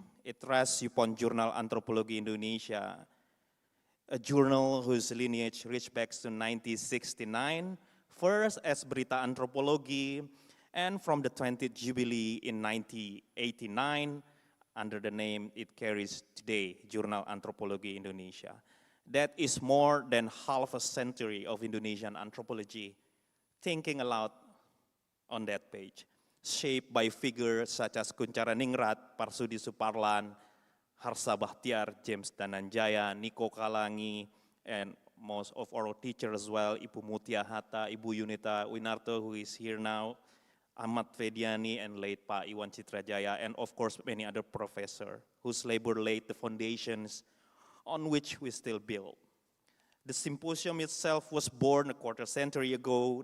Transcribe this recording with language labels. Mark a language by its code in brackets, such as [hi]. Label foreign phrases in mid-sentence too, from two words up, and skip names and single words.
[en] It rests upon Jurnal Antropologi Indonesia, a journal whose lineage reaches back to 1969, first as Berita Antropologi, and from the 20th Jubilee in 1989, under the name it carries today, Jurnal Antropologi Indonesia. That is more than half a century of Indonesian anthropology, thinking aloud on that page, shaped by figures such as Kunchara Ningrat, Parsudi Suparlan, Harsa Bahtiar, James Dananjaya, Niko Kalangi, and most of our teachers as well, Ibu Mutia Hatta, Ibu Yunita Winarto, who is here now, Ahmad Fediani, and late Pa Iwan Citrajaya, and of course many other professors whose labor laid the foundations on which we still build. The symposium itself was born a quarter century ago.